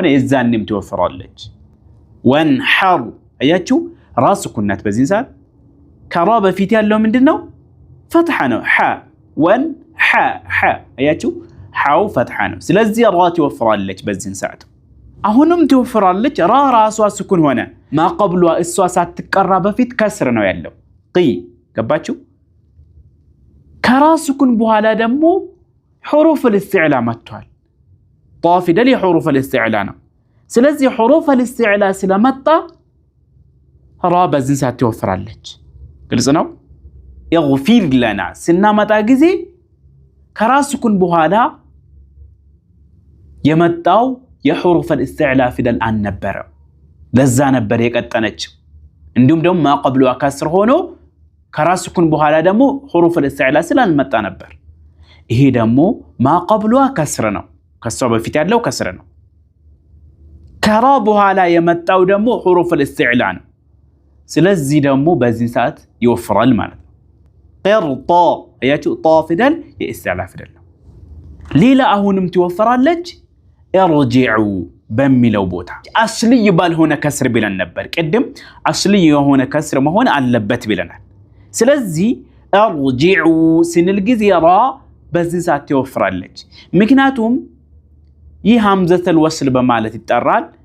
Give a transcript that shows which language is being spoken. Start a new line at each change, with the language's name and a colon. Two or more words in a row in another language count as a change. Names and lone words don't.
Amharic: እዛንም ትወፍራለች ወንሐር አያችሁ ራስኩን ናት በዚህ ሰዓት ከራ በፊት ያለው ምንድነው ፈትሐ ነው ሐ ወን ሐ አያችሁ ሐው ፈትሐ ነው ስለዚህ ራ ትወፍራለች በዚህ ሰዓት አሁንም ትወፍራለች ራሷ ስኩን ሆነ ማቀብሏ እሷ ሳትቀራ በፊት ከስር ነው ያለው ቂ ገባችሁ ከራስኩን በኋላ ደግሞ
Arabic: حروف الاستعلاء
Amharic: መጥቷል ጣ ፊደል የحروف الاستعلاء ነው ስለዚህ
Arabic: حروف الاستعلاء
Amharic: ስለመጣ ራ በዚህ ሰዓት ትወፍራለች ግልጽ ነው
Arabic: اغفر لنا
Amharic: ስናመጣ ጊዜ ከራስኩን በኋላ የመጣው የحروف الاستعلاء ፊደል አንነበረ ለዛ ነበር የቀጠነችው እንዲሁም ደግሞ ማቀብሏ ከስር ሆኖ ከራስኩን በኋላ ደግሞ
Arabic: حروف الاستعلاء
Amharic: ስላልመጣ ነበር ይሄ ደግሞ ማቀብሏ ከስር ነው ከሷ በፊት ያለው ከስር ነው ከራ በኋላ የመጣው ደግሞ
Arabic: حروف الاستعلاء
Amharic: ነው ስለዚህ ደግሞ በዚህ ሰዓት ይወፍራል ማለት ነው ቀርጣ አያችሁ ጣ ፊደል የእስትዕላ ፊደል ነው ሌላ አሁንም ትወፍራለች ارجعوا በሚለው ቦታ አስልይ ባልሆነ ከስር ብለን ነበር ቅድም አስልይ የሆነ ከስር መሆን አለበት ብለናል ስለዚህ ارجعوا ስንል ጊዜ ራ በዚህ ሰዓት ትወፍራለች ምክንያቱም ይህ
Arabic: همزة الوصل
Amharic: በማለት ይጠራል